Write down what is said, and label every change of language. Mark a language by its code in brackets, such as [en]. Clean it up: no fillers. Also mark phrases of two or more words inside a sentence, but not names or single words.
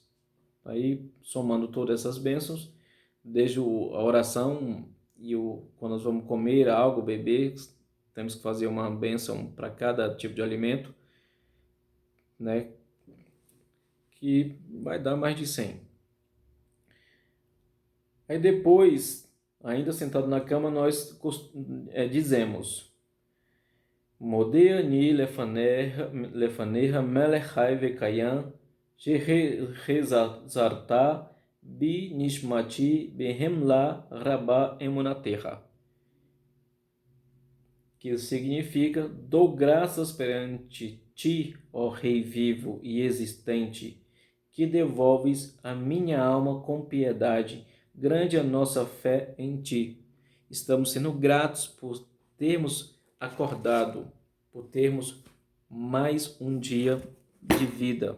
[pt] Aí, somando todas essas bênçãos, desde a oração quando nós vamos comer algo, beber, temos que fazer uma bênção para cada tipo de alimento, né? Que vai dar mais de 100. Aí depois, ainda sentado na cama, nós dizemos: [he] מודה אני לפניך מלך חי וקיים שהחזרת בי נשמתי בחמלה רבה אמונתך, [pt] que significa: dou graças perante ti, ó Rei vivo e existente, que devolves a minha alma com piedade, grande a nossa fé em ti. Estamos sendo gratos por termos acordado, por termos mais um dia de vida.